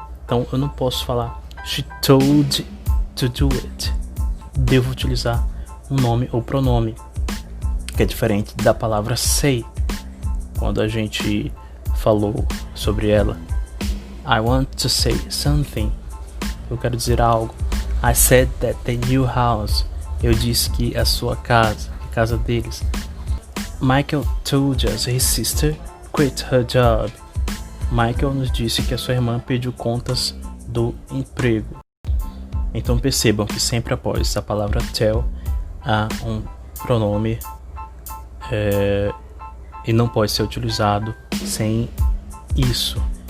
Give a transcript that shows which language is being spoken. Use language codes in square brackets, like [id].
[pt] Então eu não posso falar [en] she told to do it. [pt] Devo utilizar um nome ou pronome, que é diferente da palavra say, quando a gente falou sobre ela. [en] I want to say something. [pt] Eu quero dizer algo. [en] I said that the new house. [pt] Eu disse que a sua casa, a casa deles. [en] Michael told us his sister quit her job. [pt] Michael nos disse que a sua irmã pediu contas do emprego. Então percebam que sempre após a palavra tell há um pronome e não pode ser utilizado sem isso.